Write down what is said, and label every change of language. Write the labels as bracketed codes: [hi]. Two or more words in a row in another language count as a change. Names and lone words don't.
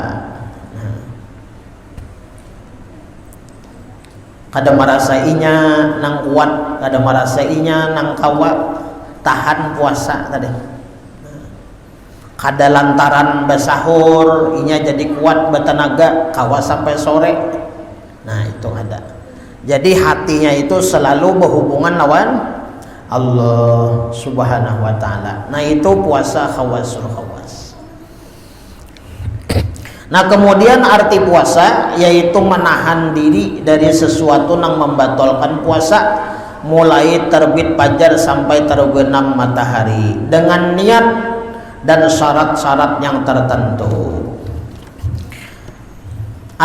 [bjn] Kada merasainya nang kuat, kada merasainya nang kawa tahan puasa tadi. Kada lantaran basahur inya jadi kuat bertenaga kawa sampai sore. Nah, itu ada. Jadi hatinya itu selalu berhubungan lawan Allah [ar] سبحانه وتعالى. [id] Nah, itu puasa [ar] خواص الخواص. [id] Nah, kemudian arti puasa yaitu menahan diri dari sesuatu yang membatalkan puasa mulai terbit fajar sampai terbenam matahari dengan niat dan syarat-syarat yang tertentu.